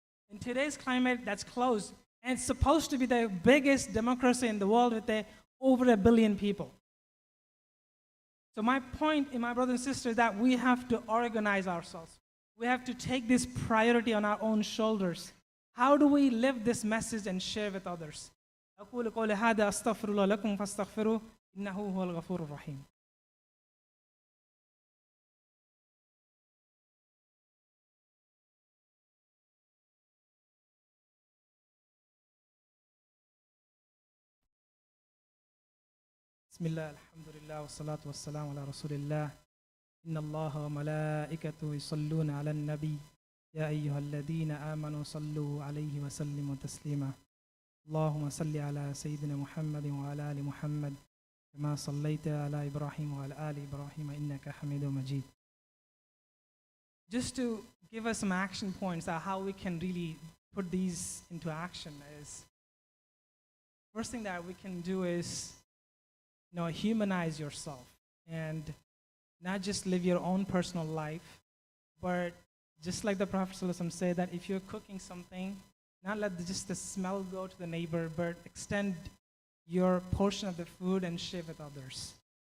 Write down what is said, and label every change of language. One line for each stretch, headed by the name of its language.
English: In today's climate, that's closed. And it's supposed to be the biggest democracy in the world with over 1 billion people. So my point, my brothers and sisters, is that we have to organize ourselves. We have to take this priority on our own shoulders. How do we live this message and share with others?
Arabic: أقول قولي هذا أستغفر الله لكم فاستغفروه إنه هو الغفور الرحيم. بسم الله الحمد لله والصلاة والسلام على رسول الله إن الله وملائكته يصلون على النبي يا أيها الذين آمنوا صلوا عليه وسلموا تسليما اللهم صل على سيدنا محمد وعلى آل محمد كما صليت على إبراهيم وعلى آل إبراهيم إنك حميد مجيد.
English: Just to give us some action points on how we can really put these into action is, first thing that we can do is humanize yourself and not just live your own personal life, but just like the Prophet ﷺ said, that if you're cooking something, not let just the smell go to the neighbor, but extend your portion of the food and share with others.